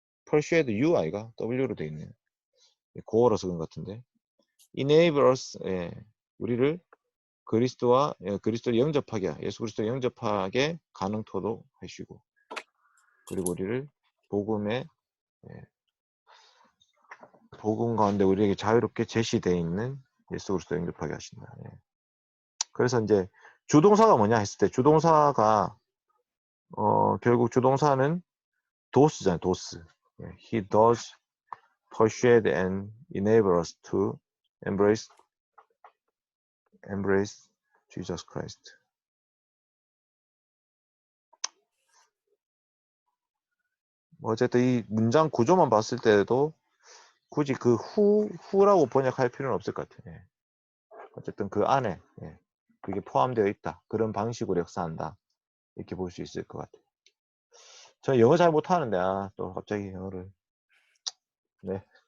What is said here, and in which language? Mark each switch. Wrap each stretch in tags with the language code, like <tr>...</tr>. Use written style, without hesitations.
<en>persuade you</en> <ko>아이가 w로 되어 있네요. 고어라서 그런 것 같은데</ko> <en>enable us</en> <ko>우리를 그리스도를 영접하게 예수 그리스도 영접하게 가능토록 하시고 그리고 우리를 복음 가운데 우리에게 자유롭게 제시되어 있는 예수 그리스도 영접하게 하신다. 그래서 이제 주동사가 뭐냐 했을 때 주동사가 결국 주동사는 does잖아요. does.</ko> <en>He does persuade and enable us to embrace Jesus Christ.</en> <ko>어쨌든 이 문장 구조만 봤을 때도 굳이 그 후라고 번역할 필요는 없을 것 같아요. 어쨌든 그 안에 그게 포함되어 있다. 그런 방식으로 역사한다. 이렇게 볼 수 있을 것 같아요. 저 영어 잘 못하는데 또 갑자기 영어를 네.</ko>